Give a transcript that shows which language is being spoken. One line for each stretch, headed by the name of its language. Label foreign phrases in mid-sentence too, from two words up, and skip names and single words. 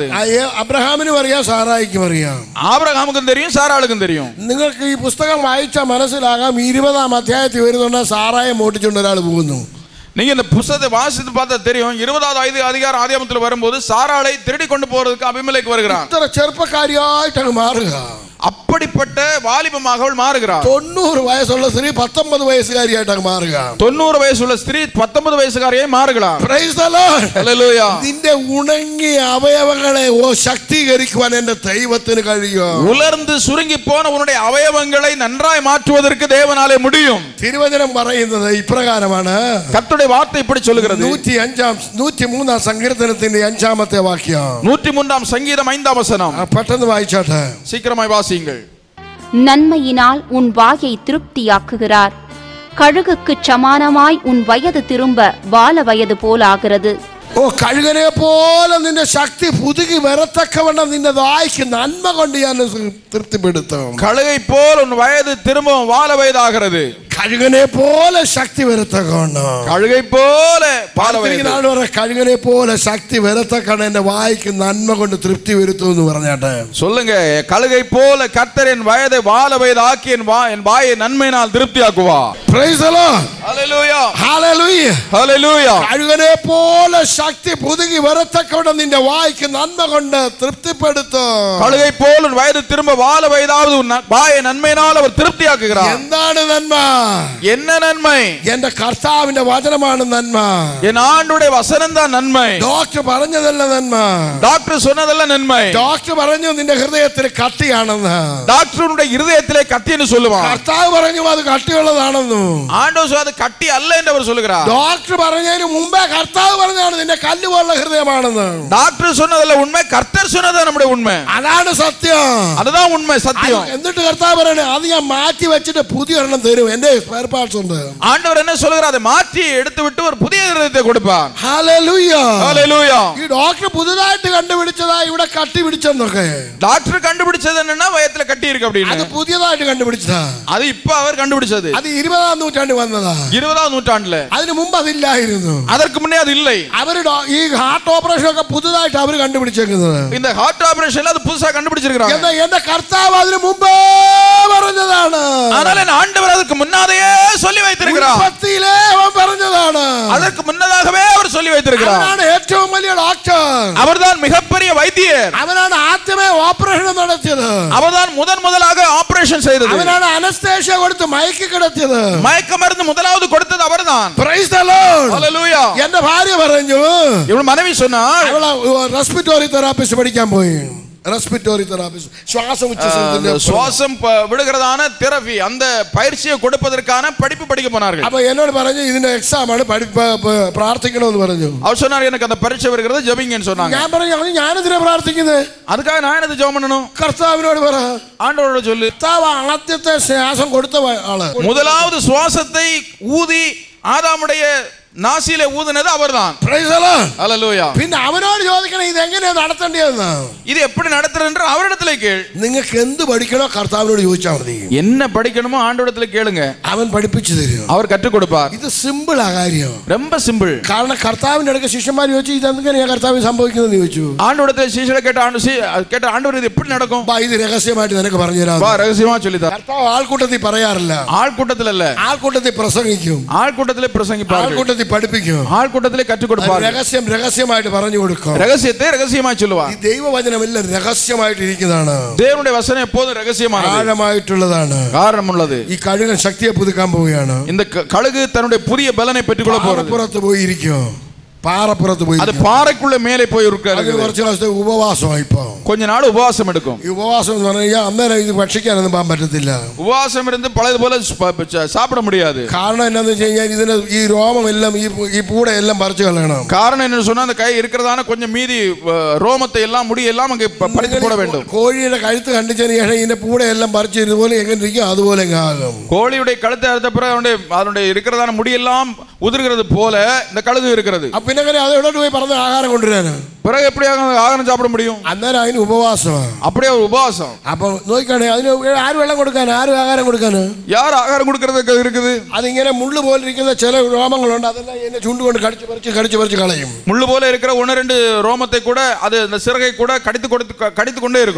Malayalam: അബ്രഹാമിനും അറിയാം, സാറായിക്കും അറിയാം.
Tamil: ஆபிரகாமுக்கும் தெரியும், சாராளுக்கும் தெரியும்.
Malayalam: നിങ്ങൾക്ക് ഈ പുസ്തകം വായിച്ചാൽ മനസ്സിലാകാം, 20-ാം അധ്യായത്തിൽ വരുന്നുണ്ട് സാറായെ മോട്ടിച്ചുകൊണ്ട് ഒരാൾ പോകുന്നു.
Tamil: நீங்க இந்த புத்தகத்தை வாசித்து பார்த்தா தெரியும், 20வது அதிகாரம் ஆதியாகமத்தில் வரும்போது சாராளை திருடி கொண்டு போறதுக்கு அபிமெலேக்கு வருகிறான்.
Malayalam: ഇത്ര ചെറുപ്പക്കാരിയായിട്ട് അങ്ങ് മാറുക.
Tamil: அப்படிப்பட்ட வாலிபமாக அவள் மாறுகிறாள்.
Malayalam: 90 வயசுள்ள ஸ்திரீ 19 வயசுகாரியாയിട്ട് അങ്ങ് മാറുക. 90 വയസ്സുള്ള സ്ത്രീ 19 വയസ്സുകാരിയായി മാറുകയാണ്.
English: Praise the Lord.
Malayalam: ഹല്ലേലൂയ. നിന്റെ ഉണങ്ങിയ അവയവങ്ങളെ ശക്തീകരിക്കുവാൻ എൻ്റെ ദൈവത്തിന് കഴിയും.
Tamil: ഉലർந்து சுருங்கி போன உன்னுடைய அவயவங்களை நன்றாய் மாற்றுவதற்கு தேவனாலே முடியும்.
Malayalam: തിരുവചനം പറയുന്നത് ഇപ്രകാരമാണ്.
Tamil: கர்த்தருடைய வார்த்தை இப்படி சொல்கிறது.
Malayalam: 103-ാം സങ്കീർത്തനത്തിന്റെ 5-ാമത്തെ വാക്യം.
Tamil: 103-ാം சங்கீதம் 5-ாம் வசனம்.
Malayalam: പെട്ടെന്ന് வாയിച്ചാട്ടെ.
Tamil: சீக்கிரமாய் வாசியுங்கள். நன்மையினால் உன் வாயை திருப்தியாக்குகிறார். கழுகுக்கு சமானமாய் உன் வயது திரும்ப பால வயது போலாகிறது.
Malayalam: ഓ, കഴുകനെ പോലെ നിന്റെ ശക്തി പുതുകി വരത്തക്കവണ്ണം നിന്റെ വായ്ക്ക് നന്മ കൊണ്ട് ഞാൻ തൃപ്തിപ്പെടുത്തും.
Tamil: கழுகை போல் உன் வயது திரும்பவும் வால வயதாகிறது.
Malayalam: കഴുകനെ പോലെ ശക്തി വരത്തക്കവണ്ണം.
Tamil: கழுகை போல பால வயது.
Malayalam: കഴുകനെ പോലെ ശക്തി വരത്തക്കവണ്ണം എന്റെ വായ്ക്ക് നന്മ കൊണ്ട് തൃപ്തി വരുത്തും എന്ന് പറഞ്ഞാട്ടെ.
Tamil: சொல்லுங்க, கழுகை போல கர்த்தர் என் வயதை வால வயதாக்கி என் வாயை நன்மையினால் திருப்தியாக்குவா.
English: Praise the Lord.
Tamil: ஹல்லேலூயா.
English: Hallelujah.
Tamil: ஹல்லேலூயா.
Malayalam: കഴുകനെ പോലെ ശക്തി പുതുകി വരത്തക്കവണ്ണം നിന്റെ വായ്ക്ക് നന്മ കൊണ്ട് തൃപ്തിപ്പെടുത്തും.
Tamil: கழுகை போல் உன் வயது திரும்ப வாழ வயதாவது உன் வாயை நன்மையினால் அவர் திருப்தியாக்குகிறார்.
Malayalam: എന്താണ് നന്മ?
Tamil: என்ன നന്மை?
Malayalam: എന്റെ കർത്താവിന്റെ വചനമാണ് നന്മ.
Tamil: என் ஆண்டுடைய வசனம் தான் நன்மை.
Malayalam: ഡോക്ടർ പറഞ്ഞതല്ല നന്മ.
Tamil: டாக்டர் சொன்னதல்ல நன்மை.
Malayalam: ഡോക്ടർ പറഞ്ഞു നിന്റെ ഹൃദയത്തിൽ കട്ടിയാണെന്ന്.
Tamil: டாக்டருடைய இருதயத்திலே கட்டி என்று சொல்லுவான்.
Malayalam: കർത്താവ് പറഞ്ഞു അത് കട്ടിയുള്ളതാണെന്ന്.
Tamil: ஆண்டவர் அது கட்டி அல்ல என்று அவர் சொல்லுகிறார்.
Malayalam: ഡോക്ടർ പറഞ്ഞതിന് മുമ്പേ കർത്താവ് പറഞ്ഞതാണ് നിന്റെ കല്ല് പോലുള്ള ഹൃദയമാണെന്ന്.
Tamil: டாக்டர் சொன்னதல்ல உண்மை, கர்த்தர் சொன்னது நம்முடைய உண்மை.
Malayalam: അതാണ് സത്യം.
Tamil: அதுதான் உண்மை, சத்தியம்.
Malayalam: എന്നിട്ട് കർത്താവ് പറയണേ അത് ഞാൻ മാറ്റി വെച്ചിട്ട് പുതിയ ഒരെണ്ണം തരും. എന്റെ
English: spare parts
Malayalam: ഉണ്ട്.
Tamil: ஆண்டவர் என்ன சொல்கிறார்? அதை மாற்றி எடுத்து விட்டு ஒரு புதிய இதயத்தை கொடுப்பார்.
Malayalam: ഹല്ലേലൂയ, ഹല്ലേലൂയ. ഈ ഡോക്ടർ പുതുതായിട്ട് കണ്ടുപിടിച്ചതാ ഇവിടെ കട്ടി പിടിച്ചെന്നൊക്കെ.
Tamil: டாக்டர் கண்டுபிடிச்சது என்னன்னா வயத்துல கட்டி இருக்கு அப்படின்னு.
Malayalam: അത് പുതിയതായിട്ട് കണ്ടുപിടിച്ചതാ.
Tamil: அது இப்ப அவர் கண்டுபிடிச்சது.
Malayalam: അത് 20-ാം നൂറ്റാണ്ടിൽ വന്നതാ.
Tamil: 20ஆம் நூற்றாண்டுல.
Malayalam: അതിനു മുമ്പ് അതില്ലായിരുന്നു.
Tamil: அதற்கு முன்னே அது இல்லை.
Malayalam: അവര് ഈ
English: heart operation
Malayalam: ഒക്കെ പുതുതായിട്ട് അവർ കണ്ടുപിടിച്ചേക്കുന്നത്.
Tamil: இந்த ஹார்ட் ஆபரேஷன்ல அது புதுசா கண்டுபிடிச்சிருக்காங்க.
Malayalam: എന്റെ കർത്താവ് അതിനു മുമ്പേ പറഞ്ഞതാണ്.
Tamil: ஆனால் என் ஆண்டவர் அதுக்கு முன்னாடியே சொல்லி வைத்திருக்கிறார்.
Malayalam: ഉൽപ്പത്തിയിലേ അവൻ പറഞ്ഞതാണ്.
Tamil: அதற்கு முன்னதாகவே அவர் சொல்லி வைத்திருக்கிறார்.
Malayalam: അവനാണ് ഏറ്റവും വലിയ ഡോക്ടർ.
Tamil: அவர்தான் மிகப்பெரிய வைத்தியர்.
Malayalam: അവനാണ് ആദ്യമേ ഓപ്പറേഷൻ നടത്തിയത്.
Tamil: அவர்தான் முதலாக ஆபரேஷன் செய்தது.
Malayalam: അവനാണ് അനസ്തേഷ്യ കൊടുത്ത് മയക്കി കിടത്തിയത്.
Tamil: மயக்க மருந்து முதலாவது கொடுத்தது அவர்தான்.
English: Praise the Lord.
Malayalam: ഹല്ലേലൂയ. എന്റെ ഭാര്യ പറഞ്ഞു,
Tamil: இவள் மனைவி சொன்னாள்,
Malayalam: അവള്
English: respiratory therapist
Malayalam: പഠിക്കാൻ പോയി.
English: respiratory therapist
Tamil: சுவாசம் விடுகிறதான தெரபி, அந்த பயிற்சியை கொடுப்பதற்கான படிப்பு படிக்க போனார்கள்.
Malayalam: அப்ப എന്നോട് പറഞ്ഞു ഇതിന്റെ എക്സാം ആണ് പ്രാർത്ഥിക്കണമെന്ന് പറഞ്ഞു.
Tamil: அவர் சொன்னார் எனக்கு அந்த பரீட்சை வருகிறது ஜெபிங்கன்னு சொன்னாங்க.
Malayalam: ഞാൻ പറഞ്ഞു ഞാനെന്തിനാ പ്രാർത്ഥിക്കുന്നത്?
Tamil: அதுக்காக நான் என்னது ஜெபம் பண்ணணும்?
Malayalam: കർത്താവിനോട് പറ,
Tamil: ஆண்டவரோட சொல்லு.
Malayalam: കർത്താവ് ആദ്യത്തെ ശ്വാസം കൊടുത്ത ആള്,
Tamil: முதலாவது சுவாசத்தை ஊதி ஆதாமுடைய
Malayalam: നാസിയിലെ ഊതുന്നത്
Tamil: അവர்தான்.
English: Praise the Lord.
Malayalam: ഹല്ലേലൂയ. പിന്നെ അവനോട് ചോദിക്കണം ഇത് എങ്ങനെയാ നടത്തേണ്ടതെന്ന്.
Tamil: இது எப்படி நடத்துறது என்று அவரிடத்திலே கேள்.
Malayalam: നിങ്ങൾക്ക് എന്ത് പഠിക്കണോ കർത്താവിനോട് ചോദിച്ചാൽ മതി.
Tamil: என்ன படிக்கணுமோ ஆண்டவரிடத்திலே கேளுங்க.
Malayalam: അവൻ പഠിപ്പിച്ചു തരും.
Tamil: அவர் கற்றுக் கொடுப்பார்.
Malayalam: ഇത് സിമ്പിൾ ആ കാര്യം.
Tamil: ரொம்ப சிம்பிள்.
Malayalam: കാരണം കർത്താവിന്റെ അടുക്ക ശിഷ്യന്മാർ ചോദിച്ചു ഇതെങ്ങനെയാ കർത്താവിന് സംഭവിക്കുന്നതെന്ന് ചോദിച്ചു.
Tamil: ஆண்டவரிடத்திலே சீஷரை கேட்ட ஆண்டவர் இது எப்படி நடக்கும்?
Malayalam: ഇത് രഹസ്യമായിട്ട് നിനക്ക് പറഞ്ഞു തരാം.
Tamil: வா ரகசியமா சொல்லி தர.
Malayalam: കർത്താവ് ആൾക്കൂട്ടത്തിൽ പറയാറില്ല.
Tamil: ஆள்கூட்டத்தில் அல்ல.
Malayalam: ആൾക്കൂട്ടത്തിൽ പ്രസംഗിക്കും.
Tamil: ஆள்கூட்டத்திலே பிரசங்கிப்பார்கள்.
Malayalam: ആൾക്കൂട്ടത്തിൽ പഠിപ്പിക്കും.
Tamil: ஆள்கூட்டத்திலே கற்றுக் கொடுப்பார்கள்.
Malayalam: രഹസ്യമായിട്ട് പറഞ്ഞു കൊടുക്കും.
Tamil: ரகசியத்தை ரகசியமாய் சொல்லுவார்.
Malayalam: ഈ ദൈവവചനം എല്ലാം രഹസ്യമായിട്ട് ഇരിക്കുന്നതാണ്.
Tamil: தேவனுடைய வசனம் எப்போதும் ரகசியமானது,
Malayalam: ആഴമായിട്ടുള്ളതാണ്.
Tamil: காரணம் உள்ளது.
Malayalam: ഈ കഴുകൻ ശക്തിയെ പുതുക്കാൻ പോവുകയാണ്.
Tamil: இந்த கழுகு தன்னுடைய புதிய பலனை பெற்றுக்கொள்ள போறது.
Malayalam: പാറപ്പുറത്ത് പോയിരിക്കും. പാറപ്പുറത്ത് പോയി
Tamil: அது பாறைக்குள்ள மேலே போய் இருக்கிறது.
Malayalam: കുറച്ച് ദിവസത്തെ ഉപവാസമായി. ഇപ്പൊ
Tamil: கொஞ்ச நாள் உபவாசம் எடுக்கும்.
Malayalam: ഈ ഉപവാസം എന്ന് പറഞ്ഞു കഴിഞ്ഞാൽ അന്നേരം ഇത് ഭക്ഷിക്കാനൊന്നും പോകാൻ പറ്റത്തില്ല.
Tamil: உபவாசம் இருந்து பழையது போல சாப்பிட முடியாது.
Malayalam: കാരണം എന്താന്ന് വെച്ച് കഴിഞ്ഞാൽ ഇതിന് ഈ രോമം എല്ലാം ഈ പൂടെ എല്ലാം പറിച്ചു കളയണം.
Tamil: காரணம் என்ன சொன்னா அந்த கை இருக்கிறதான கொஞ்சம் மீதி ரோமத்தை எல்லாம் முடி எல்லாம் அங்கே பறித்து போட வேண்டும்.
Malayalam: കോഴിയുടെ കഴുത്ത് കണ്ടിച്ചതിന് ശേഷം ഇതിന്റെ പൂടെ എല്ലാം പറിച്ച് ഇതുപോലെ എങ്ങനെ ഇരിക്കും അതുപോലെ ആകും.
Tamil: கோழியுடைய கழுத்தை அறுத்த பிறகு அதனுடைய இருக்கிறதான முடியெல்லாம் உதிர்கிறது போல இந்த கழுகு இருக்கிறது.
Malayalam: പിന്നെ അത് എവിടെ പോയി പറഞ്ഞ ആഹാരം കൊണ്ടുവരാന്?
Tamil: பிறகு எப்படி ஆகாரம் சாப்பிட முடியும்?
Malayalam: അന്നേരം അതിന് ഉപവാസമാണ്.
Tamil: அப்படியே ஒரு உபவாசம்.
Malayalam: അപ്പൊ നോക്കിക്കാണേ അതിന് ആര് വെള്ളം കൊടുക്കാന്, ആര് ആഹാരം കൊടുക്കാന്?
Tamil: யார் ஆகாரம் கொடுக்கறதுக்கு இருக்குது?
Malayalam: അതിങ്ങനെ മുള്ളു പോലെ ഇരിക്കുന്ന ചില രോമങ്ങളുണ്ട്. അതെല്ലാം എന്നെ ചുണ്ടുകൊണ്ട് കടിച്ചു പറിച്ച് കളയും.
Tamil: முள்ளு போல இருக்கிற 1-2 ரோமத்தை கூட அது அந்த சிறகை கூட கடித்து கொண்டே இருக்கும்.